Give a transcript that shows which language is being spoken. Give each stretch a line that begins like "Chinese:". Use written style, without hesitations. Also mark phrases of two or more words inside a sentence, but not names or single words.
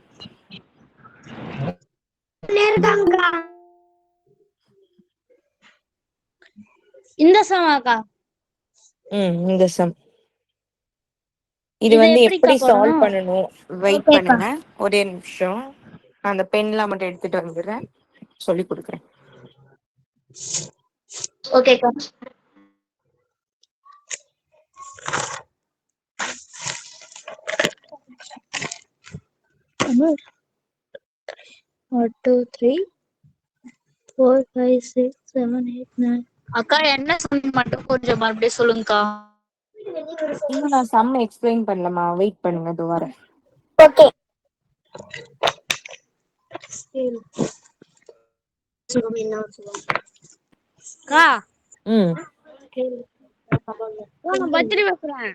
Tamil: இருக்காங்கக்கா. இந்த சமாக்கா? இந்த சம் இது இத வந்து எப்படிக்கா எப்படி சால்வ் போடணும்? பண்ணணும்? வெயிட் ஓகேக்கா. பண்ணுங்க, ஒரே நிமிஷம். அந்த பென்லாம் மட்டும் எடுத்துட்டு வந்துடுறேன், சொல்லி கொடுக்குறேன். ஓகேக்கா.
English: One, two, three, four, five, six, seven, eight, nine.
Tamil: அக்கா என்ன சம் மட்டும் கொஞ்சம் மறுபடியும் சொல்லுங்கக்கா. இன்னும் நான்
English: sum explain
Tamil: பண்ணலமா, வெயிட் பண்ணுங்க, இது வரேன். ஓகே. அக்கா நான் பத்திரி வைக்கிறேன்.